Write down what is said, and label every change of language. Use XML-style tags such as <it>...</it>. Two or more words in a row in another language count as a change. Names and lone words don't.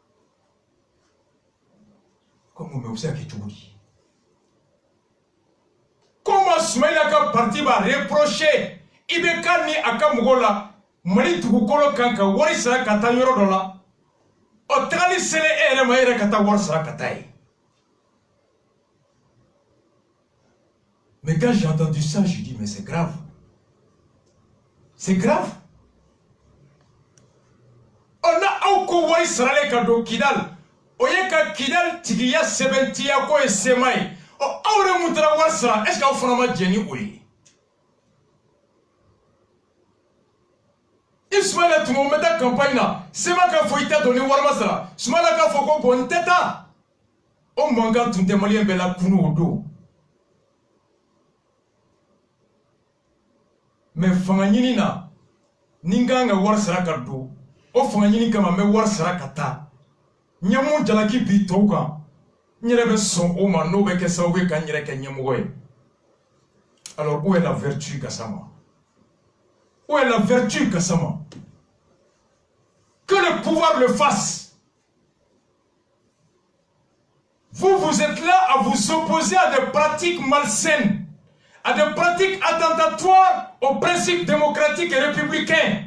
<bm>Ko mun bɛ u bɛ se ka kɛ cogo di? Comment Sumayila ka parti b'a reprocher IBK ni a ka mɔgɔw la Mali dugukolo kan ka wari sara ka taa yɔrɔ dɔ la? O tagali selen e yɛrɛ ma e yɛrɛ ka taa wari sara ka taa ye.</bm> <fr>Mais quand j'ai entendu ça, je dis mais c'est grave. C'est grave. On a encore</fr> <bm>wari sarale ka do</bm> <fr>Kidal.</fr> <bm>O ye ka Kidal tigiya sɛbɛntiya ko ye Sema ye. O aw yɛrɛ mun taara wari sara</bm> <fr>est-ce que</fr> <bm>aw fana ma jɛn ni o ye? I Sumayila tuma o bɛ taa campagne na Sema k'a fɔ i tɛ don ni wari ma sara Sumayila k'a fɔ ko bon n tɛ taa. O mankan tun tɛ maliyɛn bɛɛ la kunu o don. Mais fanga ɲini na ni n kan ka wari sara ka don o fanga ɲini kama n bɛ wari sara ka taa n ye mun jalaki bi tɔw kan n yɛrɛ bɛ sɔn o ma n'o bɛ kɛ sababu ye ka n yɛrɛ kɛ ɲɛmɔgɔ ye.</bm> <fr>Alors où est la vertu Gassama? Où est la vertu Gassama? Que le pouvoir le fasse. Vous êtes là à vous opposer à des pratiques malsaines, à des pratiques attentatoires aux principes démocratiques et républicains.</fr>